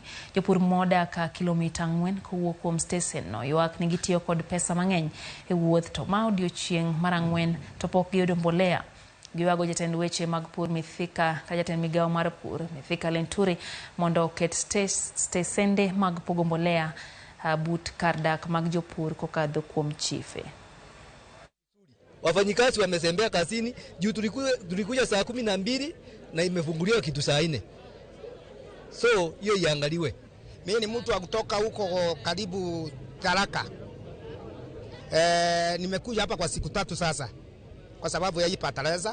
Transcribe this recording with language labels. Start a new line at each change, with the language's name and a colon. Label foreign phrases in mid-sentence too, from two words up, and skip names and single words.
Luo (Kenya and Tanzania): Jopur modak kilomita 4 kowuok kuom stesen no ywak ni gitiyo kod pesa mang'eny e wuoth to ma odiochieng' mar 4 to pok giyudo mbolea. Giwago jatend weche mag pur Mithika ka jatend Migago mar pur Mithika Lenturi mondo oket stesende mag pogo mbolea but kardak mag jopur kokadho kuom chife.
Swahili: Wafanyikazi wamesembea kazini juu tulikuja saa 12 na imefunguliwa kitu saa 4. So hiyo iangaliwe. Mimi ni mtu wa kutoka huko karibu Tharaka. Nimekuja hapa kwa siku 3 sasa kwa sababu ya hii fertilizer.